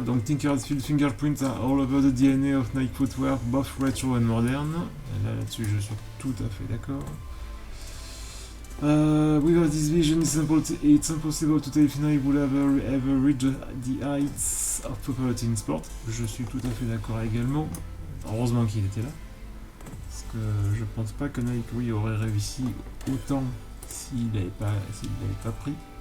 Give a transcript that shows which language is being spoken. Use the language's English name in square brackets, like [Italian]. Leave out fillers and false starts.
[French] Donc [English] Tinker Hatfield fingerprints are all over the DNA of Nike footwear, both retro and modern. [French] Là-dessus, je suis tout à fait d'accord. [English] Without this vision, it's impossible to tell if Nike would ever reach the heights of popularity in sport. [French] Je suis tout à fait d'accord également. Heureusement qu'il était là. Parce que je pense pas que Nike, oui, aurait réussi autant s'il n'avait pas pris.